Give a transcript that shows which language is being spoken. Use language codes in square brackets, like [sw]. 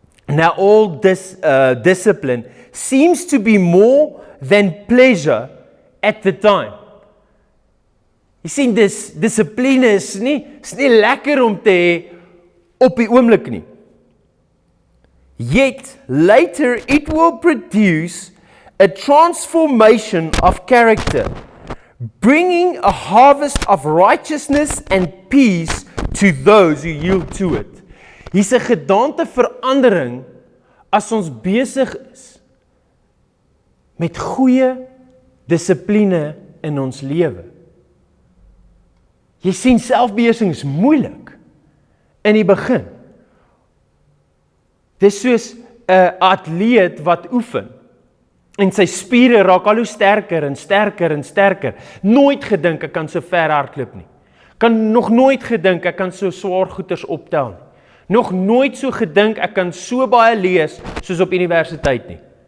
[en] Now all this discipline seems to be more than pleasure at the time. [af] Jy sien, dissipline is nie lekker om te hê op die oomblik nie. [en] Yet later it will produce a transformation of character, bringing a harvest of righteousness and peace to those who yield to it. [af] Hier's 'n gedaante verandering as ons besig is met goeie dissipline in ons lewe. Jy sien, selfbeheersing is moeilik in die begin. Dis soos 'n atleet wat oefen en sy spiere raak al hoe sterker en sterker en sterker. Nooit gedink ek kan so ver hardloop nie. Kan nog nooit gedink ek kan so swaar goeders optel nie. Nog nooit so gedink ek kan so baie lees soos op universiteit nie.